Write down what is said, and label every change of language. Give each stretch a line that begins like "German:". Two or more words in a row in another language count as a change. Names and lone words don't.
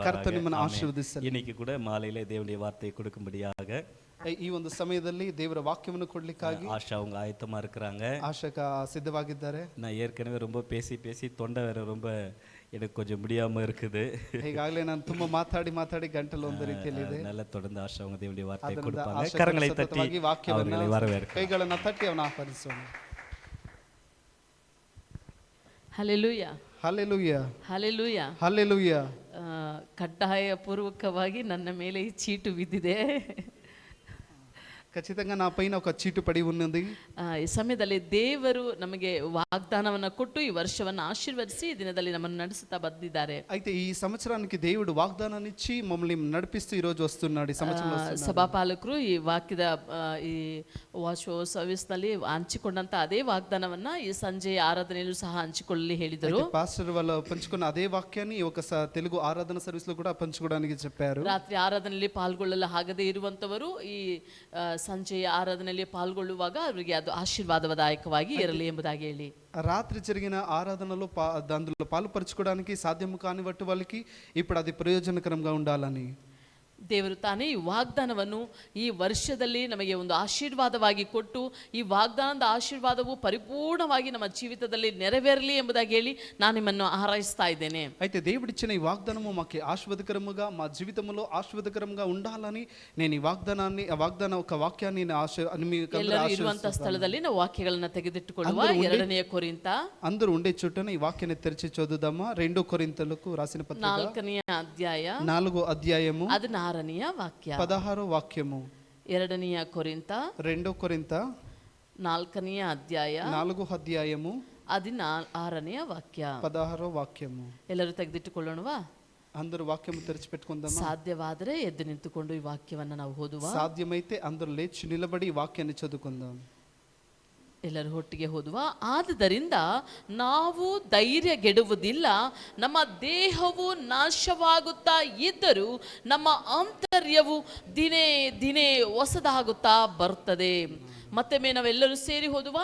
Kannada: ಕರ್ತನು ನಿಮ್ಮನ್ನು ಆಶೀರ್ವದಿಸಲಿ.
Tamil: இன்னைக்கு கூட மாலையிலே தேவனுடைய வார்த்தையை கொடுக்கும்படியாக
Kannada: ಈ ಒಂದು ಸಮಯದಲ್ಲಿ ದೇವರ ವಾಕ್ಯವನ್ನು ಕೊಡ್ಲಿಕ್ಕಾಗಿ
Tamil: ಆಶಾ அவங்க ಆಯத்தமா இருக்கிறாங்க.
Kannada: ಆಶಕ ಸಿದ್ಧವಾಗಿದ್ದಾರೆ.
Tamil: நான் ஏற்கனவே ரொம்ப பேசி தொண்டை வேற ரொம்ப எனக்கு கொஞ்சம் முடியாம இருக்குது.
Kannada: ಈಗಾಗಲೇ ನಾನು ತುಂಬಾ ಮಾತಾಡಿ ಗಂಟಲು ಒಂದು ರೀತಿಯಲ್ಲಿ ಇದೆ.
Tamil: நல்ல தொடர்ந்து ஆஷா அவங்க தேவனுடைய வார்த்தையை கொடுப்பாங்க. கரங்களை தட்டி அவர்களை வரவேற்க
Kannada: ಕೈಗಳನ್ನು ತಟ್ಟಿ ಅವನ ಆಹ್ವಾನಿಸೋಣ. ಹಲ್ಲೆಲೂಯಾ, ಹಲ್ಲೆಲೂಯಾ, ಹಲ್ಲೆಲೂಯಾ, ಹಲ್ಲೆಲೂಯಾ. ಕಡ್ಡಾಯ ಪೂರ್ವಕವಾಗಿ ನನ್ನ ಮೇಲೆ ಈ ಚೀಟು ಬಿದ್ದಿದೆ.
Telugu: ఖచ్చితంగా నా పైన ఒక చీటు పడి ఉన్నది.
Kannada: ಈ ಸಮಯದಲ್ಲಿ ದೇವರು ನಮಗೆ ವಾಗ್ದಾನವನ್ನ ಕೊಟ್ಟು ಈ ವರ್ಷವನ್ನು ಆಶೀರ್ವದಿಸಿ ಈ ದಿನದಲ್ಲಿ ನಮ್ಮನ್ನು ನಡೆಸುತ್ತಾ ಬಂದಿದ್ದಾರೆ.
Telugu: అయితే ఈ సంవత్సరానికి దేవుడు వాగ్దానాన్ని ఇచ్చి మమ్మల్ని నడిపిస్తూ ఈ రోజు వస్తున్నాడు. ఈ సంవత్సరంలో వస్తున్నాడు.
Kannada: ಸಭಾಪಾಲಕರು ಈ ವಾಕ್ಯದ ಈ
English: watch service
Kannada: ನಲ್ಲಿ ಹಂಚಿಕೊಂಡಂತ ಅದೇ ವಾಗ್ದಾನವನ್ನ ಈ ಸಂಜೆ ಆರಾಧನೆಯಲ್ಲೂ ಸಹ ಹಂಚಿಕೊಳ್ಳಲಿ ಹೇಳಿದರು.
Telugu: పాస్టర్ వాళ్ళు పంచుకున్న అదే వాక్యాన్ని ఈ ఒక తెలుగు ఆరాధన సర్వీస్ లో కూడా పంచుకోవడానికి చెప్పారు.
Kannada: ರಾತ್ರಿ ಆರಾಧನೆಯಲ್ಲಿ ಪಾಲ್ಗೊಳ್ಳಲು ಆಗದೇ ಇರುವಂತವರು ಈ ಸಂಜೆಯ ಆರಾಧನೆಯಲ್ಲಿ ಪಾಲ್ಗೊಳ್ಳುವಾಗ ಅವರಿಗೆ ಅದು ಆಶೀರ್ವಾದದಾಯಕವಾಗಿ ಇರಲಿ ಎಂಬುದಾಗಿ ಹೇಳಿ,
Telugu: రాత్రి జరిగిన ఆరాధనలో అందులో పాలుపరచుకోవడానికి సాధ్యము కాని వాటి వాళ్ళకి ఇప్పుడు అది ప్రయోజనకరంగా ఉండాలని
Kannada: ದೇವರು ತಾನೇ ಈ ವಾಗ್ದಾನವನ್ನು ಈ ವರ್ಷದಲ್ಲಿ ನಮಗೆ ಒಂದು ಆಶೀರ್ವಾದವಾಗಿ ಕೊಟ್ಟು ಈ ವಾಗ್ದಾನದ ಆಶೀರ್ವಾದವು ಪರಿಪೂರ್ಣವಾಗಿ ನಮ್ಮ ಜೀವಿತದಲ್ಲಿ ನೆರವೇರಲಿ ಎಂಬುದಾಗಿ ಹೇಳಿ ನಾನು ನಿಮ್ಮನ್ನು ಹಾರೈಸ್ತಾ ಇದ್ದೇನೆ.
Telugu: అయితే దేవుడిచ్చిన ఈ వాగ్దానము మాకు ఆశీర్వాదకరముగా మా జీవితంలో ఆశీర్వాదకరంగా ఉండాలని నేను ఈ వాగ్దాన ఒక వాక్యాన్ని
Kannada: ಎಲ್ಲರೂ ಇರುವಂತಹ ಸ್ಥಳದಲ್ಲಿ ನಾವು ವಾಕ್ಯಗಳನ್ನು ತೆಗೆದಿಟ್ಟುಕೊಳ್ಳುವ. 2ನೇ ಕೊರಿಂಥ
Telugu: అందరూ ఉండే చోటనే ఈ వాక్యాన్ని తెరిచి చదువుదామా. 2 కొరింథీయులకు రాసిన పత్రిక 4ನೇ అధ్యాయ 4వ అధ్యాయము
Kannada: 16ನೇ ವಾಕ್ಯ
Telugu: 16వ వాక్యము.
Kannada: 2ನೇ ಕೊರಿಂಥ
Telugu: 2 కొరింథ
Kannada: 4ನೇ ಅಧ್ಯಾಯ
Telugu: 4వ అధ్యాయము
Kannada: 16ನೇ ವಾಕ್ಯ
Telugu: 16వ వాక్యము.
Kannada: ಎಲ್ಲರೂ ತೆಗೆದಿಟ್ಟುಕೊಳ್ಳೋಣವಾ?
Telugu: అందరూ వాక్యము తెరిచి పెట్టుకుందామా.
Kannada: ಸಾಧ್ಯವಾದರೆ ಎದ್ದು ನಿಂತುಕೊಂಡು ಈ ವಾಕ್ಯವನ್ನು ನಾವು ಓದುವ.
Telugu: సాధ్యమైతే అందరూ లేచి నిలబడి ఈ వాక్యాన్ని చదువుకుందాం.
Kannada: ಎಲ್ಲರೂ ಒಟ್ಟಿಗೆ ಓದುವ. ಆದುದರಿಂದ ನಾವು ಧೈರ್ಯಗೆಡುವುದಿಲ್ಲ, ನಮ್ಮ ದೇಹವು ನಾಶವಾಗುತ್ತಾ ಇದ್ದರೂ ನಮ್ಮ ಆಂತರ್ಯವು ದಿನೇ ದಿನೇ ಹೊಸದಾಗುತ್ತಾ ಬರ್ತದೆ. ಮತ್ತೊಮ್ಮೆ ನಾವೆಲ್ಲರೂ ಸೇರಿ ಓದುವ.